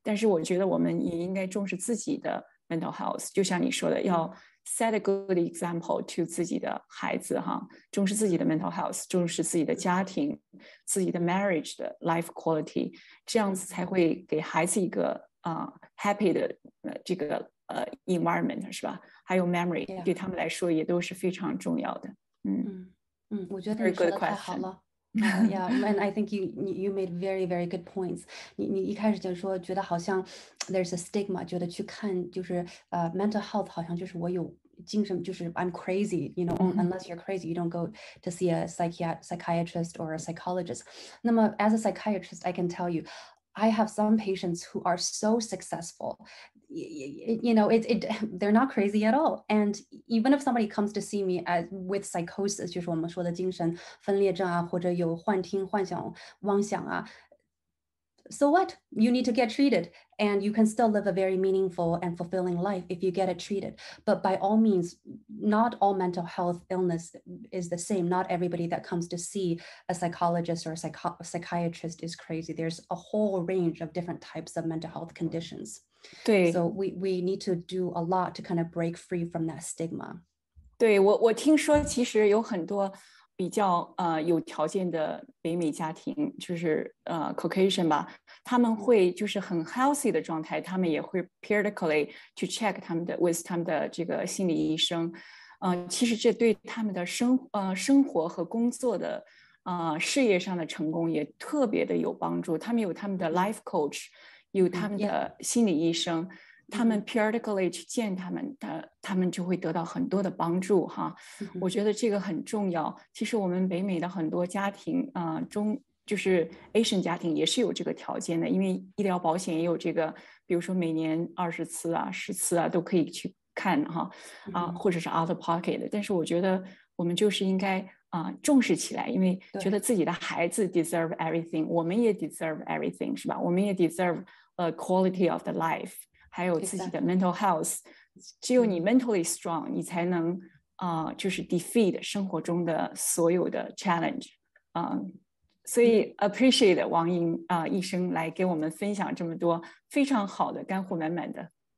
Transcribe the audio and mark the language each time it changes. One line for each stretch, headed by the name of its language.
Chinese: 但是我觉得我们也应该重视自己的 mental health， 就像你说的，要
English: set a good example to
Chinese: 自己的孩子哈，重视自己的 mental health， 重视自己的家庭，自己的 marriage 的
English: life quality，
Chinese: 这样子才会给孩子一个 happy 的这个environment 是吧？还有 memory 对他们来说也都是非常重要的。我觉得你说的太好了。
English: Yeah, and I think you made very, very good points.
Chinese: 你一开始就说觉得好像
English: there's a stigma，
Chinese: 觉得去看就是mental health 好像就是
English: 我有精神，就是 I'm crazy, you know, unless you're crazy, you don't go to see a psychiatrist or a psychologist.
Chinese: 那么
English: as a psychiatrist, I can tell you, I have some patients who are so successful. You know, they're not crazy at all. And even if somebody comes to see me with psychosis,
Chinese: 就是我们说的精神分裂症啊，或者有幻听、幻想、妄想啊。
English: So what? You need to get treated, and you can still live a very meaningful and fulfilling life if you get it treated. But by all means, not all mental health illness is the same. Not everybody that comes to see a psychologist or a psychiatrist is crazy. There's a whole range of different types of mental health conditions.
Chinese: 对
English: So we need to do a lot to kind of break free from that stigma.
Chinese: 对，我听说其实有很多比较有条件的北美家庭，就是Caucasian 吧，他们会就是很 healthy 的状态，他们也会 periodically 去 check 他们的这个心理医生，其实这对他们的生活和工作的事业上的成功也特别的有帮助。他们有他们的 life coach， 有他们的心理医生。他们 periodically 去见他们就会得到很多的帮助哈。我觉得这个很重要。其实我们北美的很多家庭就是 Asian 家庭也是有这个条件的，因为医疗保险也有这个，比如说每年20次啊、10次啊都可以去看哈或者是 out of pocket 的。但是我觉得我们就是应该重视起来，因为觉得自己的孩子
English: deserve everything，
Chinese: 我们也 deserve everything 是吧？我们也
English: deserve a quality of the life。
Chinese: 还有自己的 mental health， 只有你
English: mentally strong，
Chinese: 你才能就是 defeat 生活中的所有的 challenge。所以 appreciate 王莹医生来给我们分享这么多非常好的干货满满的。